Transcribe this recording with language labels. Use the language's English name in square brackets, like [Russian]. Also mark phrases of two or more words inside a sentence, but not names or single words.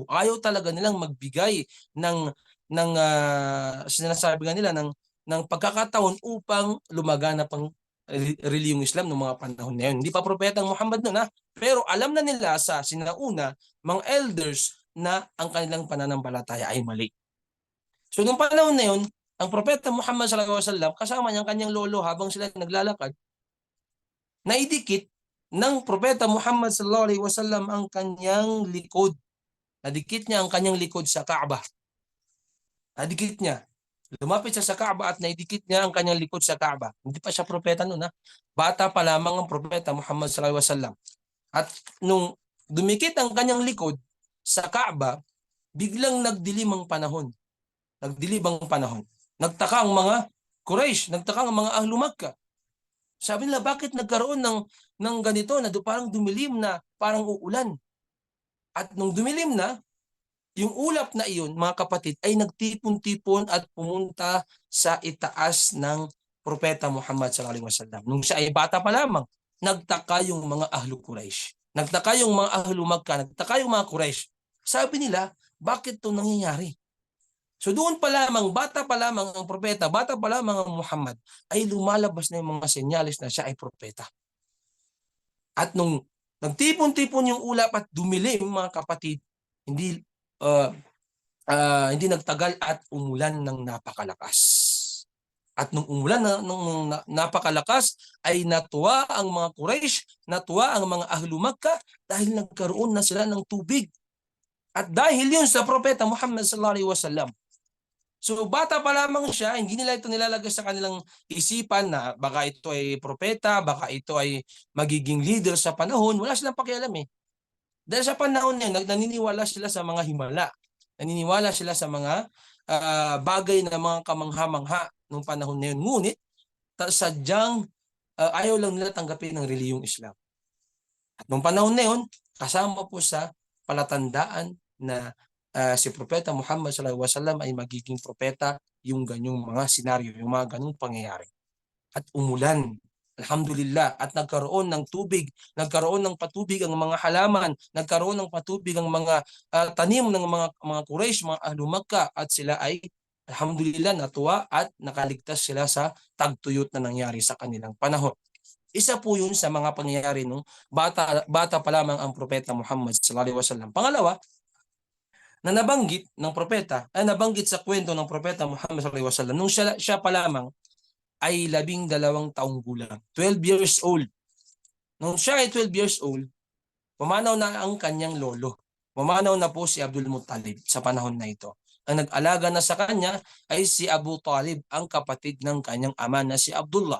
[Filipino] Ayaw talaga nilang magbigay ng sinasabi nga nila ng pagkakataon upang lumaganap ang reliyong Islam noong mga panahon na yun. Hindi pa propetang Muhammad noon pero alam na nila sa sinauna, mga elders, na ang kanilang pananampalataya ay mali. So noong panahon na yun, ang propeta Muhammad [Arabic] صلى الله عليه وسلم [Filipino] kasama niya ang kanyang lolo habang sila naglalakad, naidikit ng propeta Muhammad [Arabic] صلى الله عليه وسلم [Filipino] ang kanyang likod. Nadikit niya ang kanyang likod sa Kaaba. Nadikit niya. Lumapit siya sa Kaaba at naidikit niya ang kanyang likod sa Kaaba. Hindi pa siya propeta noon Bata pa lamang ang propeta Muhammad [Arabic] صلى الله عليه وسلم. [Filipino] At nung dumikit ang kanyang likod sa Kaaba, biglang nagdilim ang panahon. Nagdilim ang panahon. Nagtaka ang mga Quraysh, nagtaka ang mga [Arabic] أهل مكة. [Filipino] Sabi nila, bakit nagkaroon ng ganito na parang dumilim na, parang uulan? At nung dumilim na, yung ulap na iyon, mga kapatid, ay nagtipon-tipon at pumunta sa itaas ng propeta Muhammad [Arabic] صلى الله عليه وسلم. [Filipino] Nung siya ay bata pa lamang, nagtaka yung mga [Arabic] أهل قريش. [Filipino] Nagtaka yung mga [Arabic] أهل مكة, [Filipino] nagtaka yung mga Quraysh. Sabi nila, bakit ito nangyayari? So doon pa lamang, bata pa lamang ang propeta, bata pa lamang ang Muhammad, ay lumalabas na yung mga senyales na siya ay propeta. At nung nagtipon-tipon yung ulap at dumilim, mga kapatid, hindi nagtagal at umulan ng napakalakas. At nung umulan ng napakalakas, ay natuwa ang mga Quraysh, natuwa ang mga [Arabic] أهل مكة [Filipino] dahil nagkaroon na sila ng tubig. At dahil yun sa propeta Muhammad [Arabic] صلى الله عليه وسلم. [Filipino] So bata pa lamang siya, hindi nila ito nilalagay sa kanilang isipan na baka ito ay propeta, baka ito ay magiging leader sa panahon. Wala silang pakialam eh. Dahil sa panahon niya, naniniwala sila sa mga himala. Naniniwala sila sa mga bagay na mga kamangha-mangha nung panahon na yun. Ngunit, sadyang ayaw lang nila tanggapin ng reliyong Islam. At nung panahon na yun, kasama po sa palatandaan na si Propeta Muhammad [Arabic] صلى الله عليه وسلم [Filipino] ay magiging propeta, yung ganyong mga senaryo, yung mga ganyong pangyayari. At umulan. Alhamdulillah. At nagkaroon ng tubig, nagkaroon ng patubig ang mga halaman, nagkaroon ng patubig ang mga tanim ng mga Quraysh, mga [Arabic] أهل مكة, [Filipino] at sila ay alhamdulillah natuwa at nakaligtas sila sa tagtuyot na nangyari sa kanilang panahon. Isa po yun sa mga pangyayari nung bata pa lamang ang Propeta Muhammad [Arabic] صلى الله عليه وسلم. [Filipino] Pangalawa, na nabanggit ng propeta, nabanggit sa kwento ng Propeta Muhammad [Arabic] صلى الله عليه وسلم [Filipino] nung siya pa lamang ay 12 taong gulang. [English] 12 years old. [Filipino] Nung siya ay [English] 12 years old, [Filipino] pumanaw na ang kanyang lolo. Pumanaw na po si Abdul Muttalib sa panahon na ito. Ang nag-alaga na sa kanya ay si Abu Talib, ang kapatid ng kanyang ama na si Abdullah.